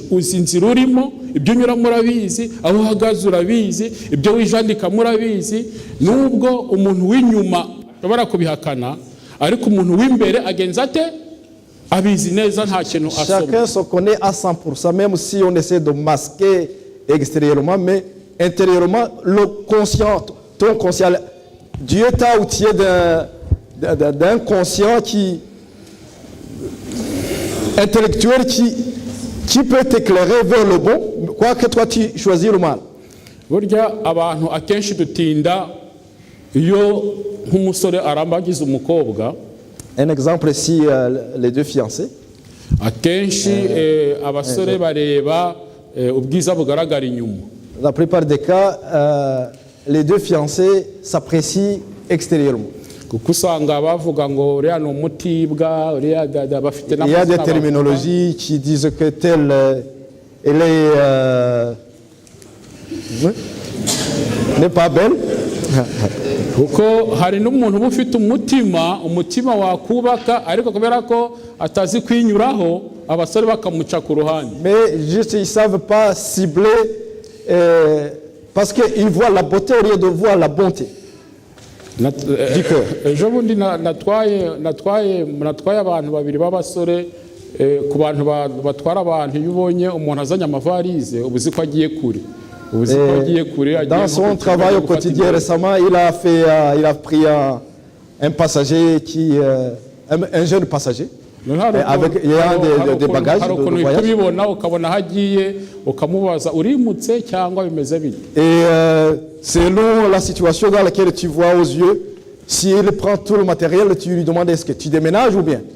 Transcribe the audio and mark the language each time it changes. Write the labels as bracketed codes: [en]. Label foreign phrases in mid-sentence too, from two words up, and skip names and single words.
[rw] Uzi inzira urimo, ibyo unyuramo urabizi, aho uhagaze urabizi, ibyo wijandika murabizi. Nubwo umuntu w'inyuma ushobora kubihakana ariko umuntu w'imbere agenza ate abizi neza nta kintu asoma. [fr] Chacun se connaît à 100%, même si on essaie de masquer extérieurement, mais intérieurement, le conscient, ton conscient, Dieu t'a outillé d'un conscient intellectuel qui peut t'éclairer vers le bon, quoique toi tu choisis le mal. [rw] Burya abantu akenshi dutinda iyo nk'umusore arambagiza umukobwa. [fr] Un exemple ici, les deux fiancés. [rw] Akenshi abasore bareba ubwiza bugaragara inyuma. [fr] La plupart des cas, les deux fiancés s'apprécient extérieurement. [rw] Kuko usanga bavuga ngo uriya ni umutibwa, uriya bafite [fr] Il y a des terminologies qui disent que telle elle n'est pas belle. [rw] Kuko hari n'umuntu uba ufite umutima wakubaka ariko kubera ko atazi kwinyuraho abasore bakamuca ku ruhande. [fr] Mais juste ils savent pas cibler parce qu'ils voient la beauté au lieu de voir la bonté. [rw] Ejo bundi natwaye abantu babiri b'abasore ku bantu batwara abantu iyo ubonye umuntu azanye amavarize ubuzi ko agiye kure. [fr] Dans son travail au quotidien récemment, il a pris un passager un jeune passager avec des bagages de voyage. Et selon la situation dans laquelle tu vois aux yeux, s'il prend tout le matériel, tu lui demandes est-ce que tu déménages ou bien.